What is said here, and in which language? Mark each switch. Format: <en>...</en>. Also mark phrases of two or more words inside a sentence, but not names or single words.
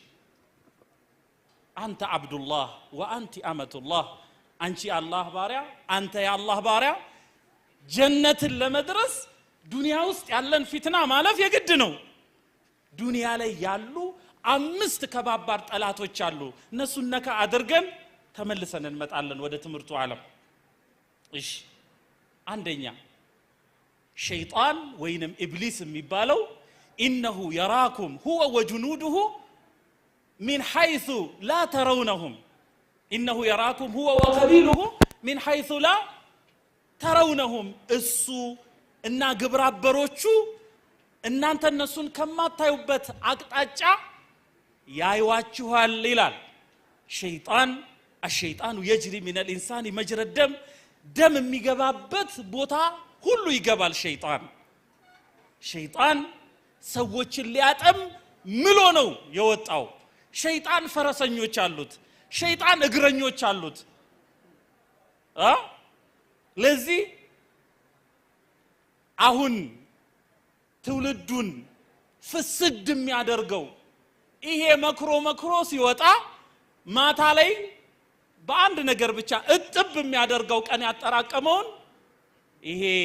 <ar>أنت عبد الله وأنت أمة الله</ar> <am>አንቺ አላህ ባሪያ አንተ የአላህ ባሪያ ጀነትን ለመድረስ ዱንያ ውስጥ ያለን ፊትና ማለፍ የግድ ነው ዱንያ ላይ ያሉ 5 ከባባር ጠላቶች አሉ እነሱን ነካ አድርገን ተመልሰን እንመጣለን ወደ ትምርቱ ዓለም እሺ አንደኛ ሸይጣን ወይንም ኢብሊስ የሚባለው</am> <ar>ኢነሁ يراكم هو وجنوده من حيث لا ترونهم إنه يراكم هو وقبيله من حيث لا ترونهم</ar> <am>እሱ እና ግብረአበሮቹ እናንተ እነሱን ከማታዩበት አቅጣጫ ያዩዋችኋል ይላል ሸይጣን</am> <ar>الشيطان يجري من الإنسان مجرى الدم</ar> <am>دم የሚገባበት ቦታ ሁሉ ይገባል ሸይጣን ሰዎችን ሊያጠም ምሎ ነው የወጣው ሸይጣን ፈረሰኞች አሉት ሸይጣን እግረኞች አሉት ለዚህ አሁን ትውልዱን ፍስድ የሚያደርገው ይሄ መክሮ ሲወጣ ማታ ላይ በአንድ ነገር ብቻ እጥብ የሚያደርገው ቀን ያጠራቀመውን ይሄ</am>